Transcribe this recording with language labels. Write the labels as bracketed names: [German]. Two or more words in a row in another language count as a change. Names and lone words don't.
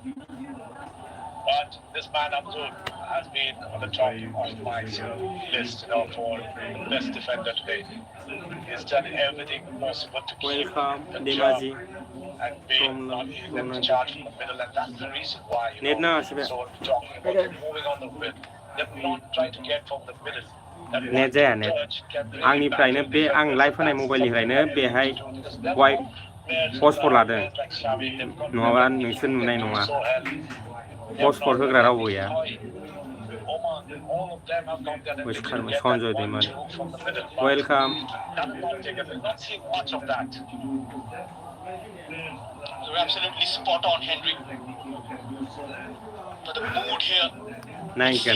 [English] But this man Abdul has been on the top of my list for best defender today. He's done everything possible to keep Punjab and being not in the charge from the middle, and that's the reason why so talking about moving on the middle. They're not trying to get from the middle. [Bodo] Net जाया net आंनिफ्रायनो बे आं लाइभ होनाय मबाइलनिफ्रायनो बेहाय Passport लादों नङाबा नोंसोर नुनाय नङा Passport होग्रा रावबो गैया Wishkarma Sanjay Demari Welcome [English] You're absolutely spot on, Henry. But the mood here Nainkan